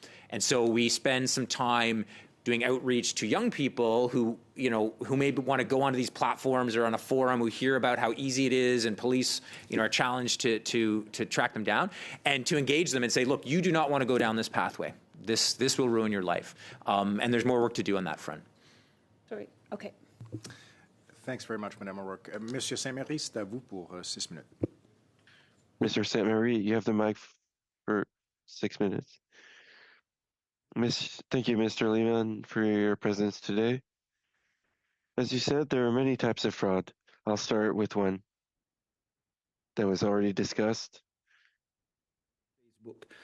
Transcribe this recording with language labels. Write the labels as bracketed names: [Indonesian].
[English] And so we spend some time doing outreach to young people who, you know, who maybe want to go onto these platforms or on a forum, who hear about how easy it is, and police, you know, are challenged to track them down, and to engage them and say, look, you do not want to go down this pathway. This will ruin your life. And there's more work to do on that front. Sorry. Okay. Thanks very much, Madame O'Rourke. [French] Monsieur Saint-Marie, c'est à vous pour 6 minutes. [English] Mr. Saint-Marie, you have the mic for 6 minutes. Thank you, Mr. Lehman, for your presence today. As you said, there are many types of fraud. I'll start with one that was already discussed. Facebook.